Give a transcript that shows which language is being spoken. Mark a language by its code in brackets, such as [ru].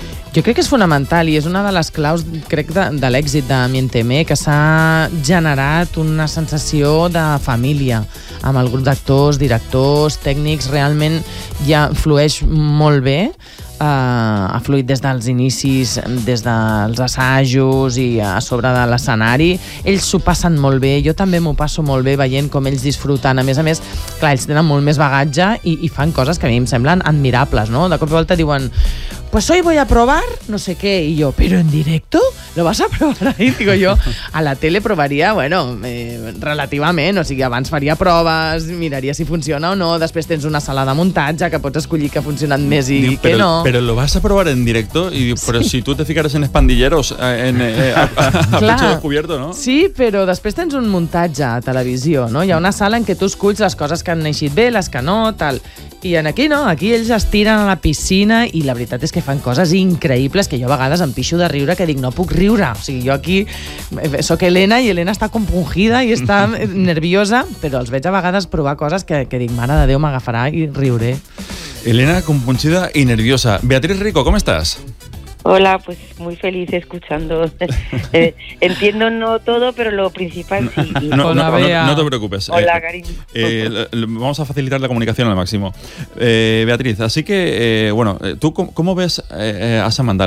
[ca] Jo crec que és fonamental i és una de les claus, crec, de l'èxit de Miénteme, que s'ha generat una sensació de família amb el grup d'actors, directors, tècnics, realment ja flueix molt bé. Ha fluït des dels inicis, des dels assajos i a sobre de l'escenari. Ells s'ho passen molt bé, jo també m'ho passo molt bé veient com ells disfruten. A més, clar, ells tenen molt més bagatge i fan coses que a mi em semblen admirables, no? De cop i volta diuen... [es] Pues hoy voy a probar no sé qué. Y yo, ¿pero en directo? ¿Lo vas a probar ahí? Digo yo, [ca] a la tele provaría, relativament. O sigui, abans faria proves, miraria si funciona o no. Després tens una sala de muntatge que pots escollir que ha funcionat més i diu, que però, no. [es] Pero lo vas a probar en directo? [ca] Y diu, sí. [es] Pero si tú te ficaras en espandilleros a pecho descubierto, ¿no? [ca] Sí, però després tens un muntatge a televisió, no? Hi ha una sala en què tu esculls les coses que han eixit bé, les que no, tal. I aquí no, aquí ells es tiren a la piscina i la veritat és que fan coses increïbles que jo a vegades em pixo de riure, que dic no puc riure, o sigui, jo aquí sóc Helena i Helena està compungida i està nerviosa, però els veig a vegades provar coses que dic, mare de Déu, m'agafarà i riuré. Helena compungida i nerviosa. Beatriz Rico, com estàs? [es] Hola, pues muy feliz escuchando. Entiendo no todo, pero lo principal sí. No te preocupes. Hola, cariño. Vamos a facilitar la comunicación al máximo. Beatriz, así que, ¿tú cómo ves a Samantha?